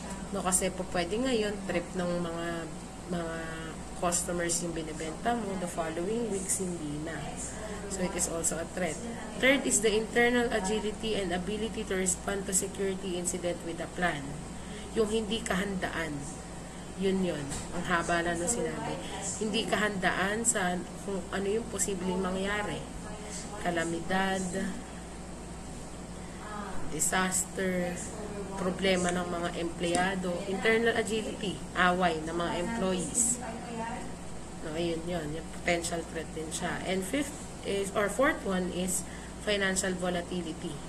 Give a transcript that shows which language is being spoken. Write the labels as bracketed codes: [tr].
[tl] No, kasi po pwede ngayon trip ng mga customers yung binibenta mo, [en] the following weeks [tl] hindi na. [en] So it is also a threat. Third is the internal agility and ability to respond to security incident with a plan. [tl] Yung hindi kahandaan. Yun. Ang haba na sinabi. Hindi kahandaan sa kung ano yung posibleng mangyari. Kalamidad, disaster, problema ng mga empleyado, internal agility, away ng mga employees. No, ayun yun. Yung potential threat din siya. [en] And fourth one is financial volatility.